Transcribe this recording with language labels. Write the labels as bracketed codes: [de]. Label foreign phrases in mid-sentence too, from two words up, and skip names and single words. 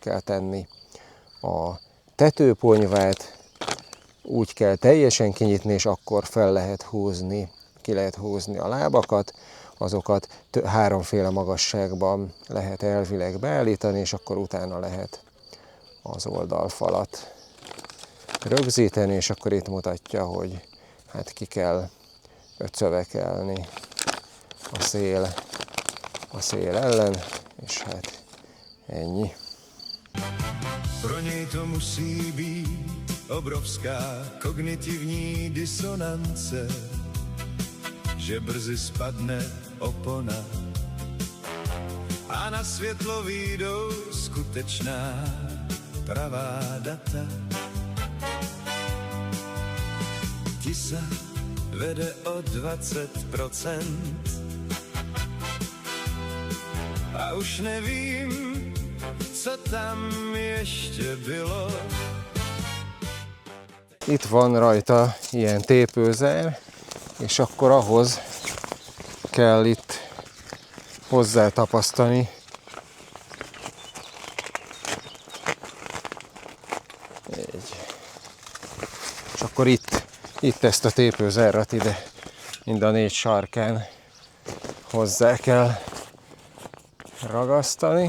[hu] kell tenni a tetőponyvát, úgy kell teljesen kinyitni, és akkor fel lehet húzni, ki lehet húzni a lábakat, azokat 3 magasságban lehet elvileg beállítani, és akkor utána lehet az oldalfalat rögzíteni, és akkor itt mutatja, hogy hát ki kell cövekelni a szél a szél ellen, és hát ennyi. [cs] Pro něj to musí být obrovská kognitivní disonance, že brzy spadne opona a na světlo vyjdou skutečná pravá data. Tisa vede o 20% a už nevím, co tam ještě bylo. [hu] Itt van rajta ilyen tépőzer, és akkor ahhoz kell itt hozzátapasztani és akkor itt ezt a tépőzerrat ide mind a 4 sarkán hozzá kell ragasztani.